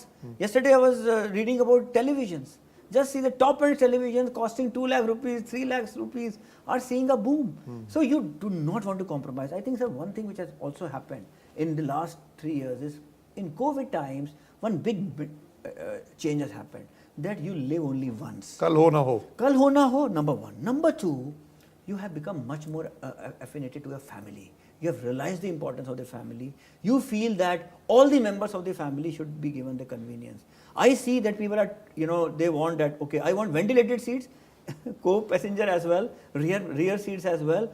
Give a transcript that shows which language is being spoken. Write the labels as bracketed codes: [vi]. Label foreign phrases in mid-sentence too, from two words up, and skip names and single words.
[en] Yesterday I was reading about televisions. Just see the top-end televisions costing 2 lakh rupees, 3 lakhs rupees are seeing a boom. So you do not want to compromise. I think, sir, one thing which has also happened in the last 3 years is, in COVID times, one big change has happened. That you live only once. [hi] कल हो ना हो. कल हो ना हो, [en] number one. Number two, you have become much more affiliated to your family. You have realized the importance of the family. You feel that all the members of the family should be given the convenience. I see that people are, they want that, okay, I want ventilated seats, co-passenger as well, rear seats as well.